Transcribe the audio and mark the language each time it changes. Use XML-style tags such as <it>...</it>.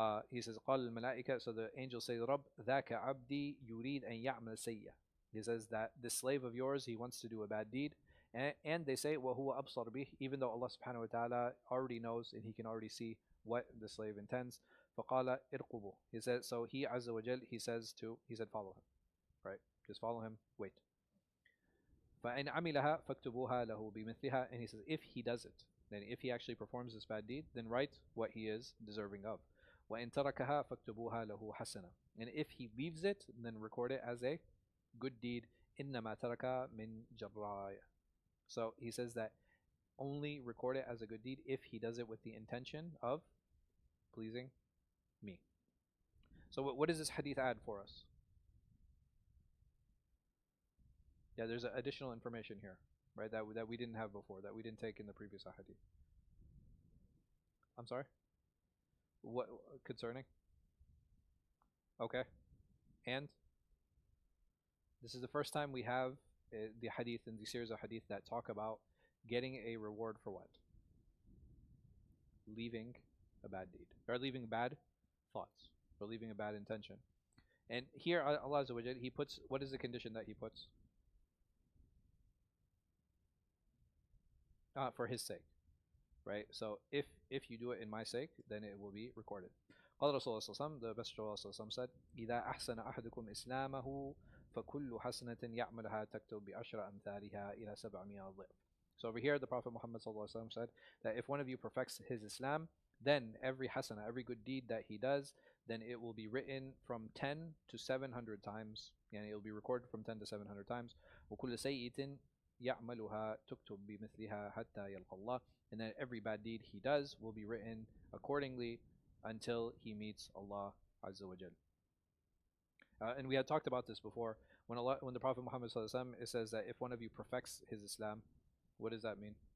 <en>He says,</en> <ar>قال الملائكة,</ar> <en>so the angels say,</en> <ar>رب ذاك عبدي يريد أن يعمل سيئة.</ar> <en>He says that this slave of yours, he wants to do a bad deed. And they say,</en> <ar>وهو أبصر به,</ar> <en>even though Allah subhanahu wa ta'ala already knows and he can already see what the slave intends.</en> <ar>فقال ارقبوا.</ar> <en>He says, so he Azza wa Jal, he said, follow him. Right? Just follow him, wait.</en> <ar>فإن عملها فاكتبوها له بمثلها.</ar> <en>And he says, if he does it, then if he actually performs this bad deed, then write what he is deserving of.</en> <ar>وإن تركها فاكتبوها له حسنة.</ar> <en>And if he leaves it, then record it as a good deed.</en> <ar>إنما ترك من جراء.</ar> <en>So he says that only record it as a good deed if he does it with the intention of pleasing me. So what does this hadith add for us? Yeah, there's additional information here, right? That we didn't have before, that we didn't take in the previous hadith. I'm sorry? What concerning? Okay. And this is the first time we have the hadith in the series of hadith that talk about getting a reward for what? Leaving a bad deed, or leaving bad thoughts, or leaving a bad intention. And here Allah Azza wa Jal, he puts, what is the condition that he puts? For his sake, right? So if you do it in my sake, then it will be recorded.</en> <ar>قال رسول الله صلى الله عليه وسلم,</ar> <en>the Messenger of Allah</en> <ar>صلى الله عليه وسلم said, إذا أحسن أحدكم إسلامه فكل حسنة يعملها تكتب بعشر أمثالها إلى 700 ضعف.</ar> <en>So over here, the Prophet Muhammad صلى الله عليه وسلم said that if one of you perfects his Islam, then every hasana, every good deed that he does, then it will be written from 10 to 700 times, and it will be recorded from 10 to 700 times.</en> <ar>وكل سيئة يعملها تكتب بمثلها حتى يلقى الله.</ar> <en>And then every bad deed he does will be written accordingly until he meets Allah Azza wa Jal. And we had talked about this before. When the Prophet Muhammad sallallahu alaihi wasallam, it says that if one of you perfects his Islam, what does that mean?</en>